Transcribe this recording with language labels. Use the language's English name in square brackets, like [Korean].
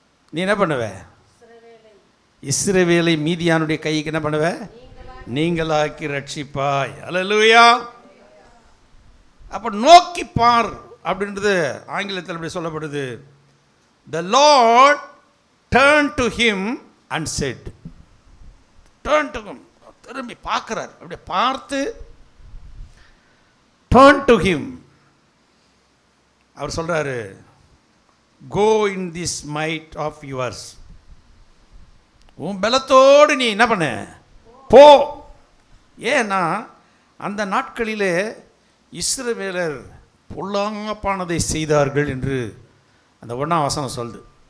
[Tamil] நீ என்ன பண்ணுவ? இஸ்ரவேலை மீதியானுடைய கைக்கு என்ன பண்ணுவ? நீங்களாக்கி ரட்சிப்பாய். அல்லேலூயா. அப்போ நோக்கி பார் அப்படின்றது ஆங்கிலத்தில் அப்படி சொல்லப்படுது. [English] The Lord turned to him and said, turn to him, [Tamil] திரும்பி பார்க்கிறார். அப்படியே பார்த்து [English] turn to him, [Tamil] அவர் சொல்றாரு, [English] go in this might of yours, [Tamil] உன் பலத்தோடு நீ என்ன பண்ண? போ. ஏன்னா அந்த நாட்களிலே இஸ்ரவேலர் பொல்லாங்கானதை செய்தார்கள் என்று அந்த 1ஆம் வசனம் சொல்லுது.